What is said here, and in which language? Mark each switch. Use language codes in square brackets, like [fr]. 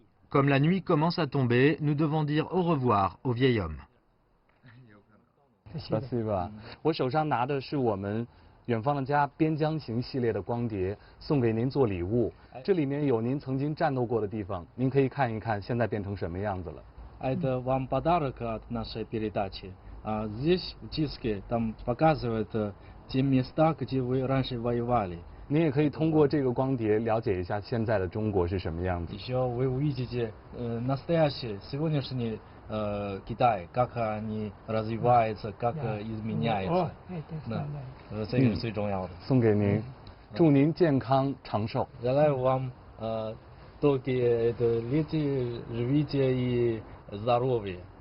[fr] Comme la nuit commence à tomber, nous devons dire au revoir au vieil homme. [ru] Спасибо. [zh] 我手上拿的是我们远方的家边疆行系列的光碟，送给您做礼物。这里面有您曾经战斗过的地方，您可以看一看现在变成什么样子了。 [ru] Это вам подарок от нашей передачи. Здесь в диске там показывают те места, где вы раньше воевали. [zh] 您也可以通过这个光碟了解一下现在的中国是什么样子。 [ru] Еще вы увидите настоящий, сегодняшний Китай, как они развиваются, как изменяются. [zh] 这个是最重要的。送给您，祝您健康长寿。 [ru] Желаю вам только лети, живите и здоровья.